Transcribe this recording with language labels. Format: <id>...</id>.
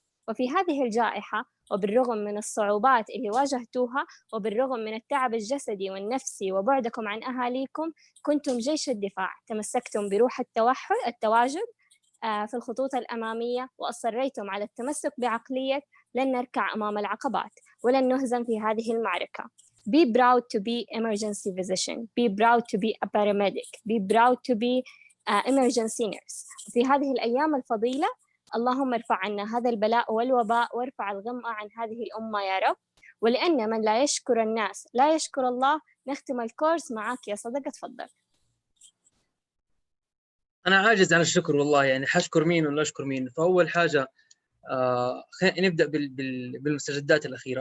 <ar>وفي هذه الجائحة، وبالرغم من الصعوبات اللي واجهتوها، وبالرغم من التعب الجسدي والنفسي وبعدكم عن أهاليكم، كنتم جيش الدفاع، تمسكتم بروح التواجد في الخطوط الأمامية، وأصريتم على التمسك بعقلية لن نركع أمام العقبات ولن نهزم في هذه المعركة.</ar> <en>Be proud to be emergency physician. Be proud to be a paramedic. Be proud to be emergency nurse.</en> <ar>في هذه الأيام الفضيلة اللهم ارفع عنا هذا البلاء والوباء، وارفع الغمة عن هذه الأمة يا رب. ولأن من لا يشكر الناس لا يشكر الله. نختم الكورس معك يا صدقة، تفضل. أنا عاجز عن الشكر والله، يعني حشكر مين ولا أشكر مين؟ فأول حاجة خلينا نبدأ بالمستجدات الأخيرة.</ar>